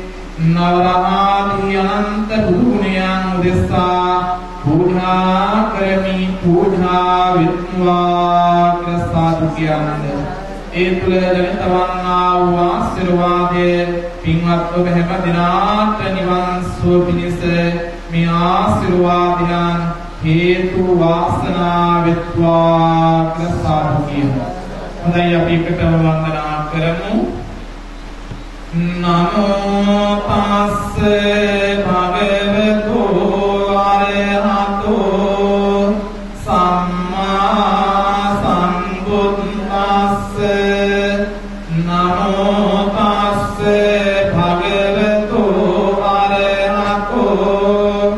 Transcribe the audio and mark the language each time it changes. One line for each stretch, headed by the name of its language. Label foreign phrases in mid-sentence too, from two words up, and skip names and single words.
Sinhala: නවරාදී අනන්ත බුදු ගුණයන් උදෙසා
Pali: පූජා කරමි
Sinhala: පූජා විත්වා කියලා කියන්නේ ඒ තුල ජනිතවන්නා වූ ආශිර්වාදයේ පින්වත් ඔබ හැම දිනාට නිවන් සුව පිණිස මේ ආශිර්වාදයන් හේතු වාසනා විත්වා කියලා කියනවා. හොඳයි අපි එකටම වන්දනා කරමු.
Pali: නමෝ තස්ස භගවතු අරහතෝ සම්මා සම්බුද්දස්ස නමෝ තස්ස භගවතු අරහතෝ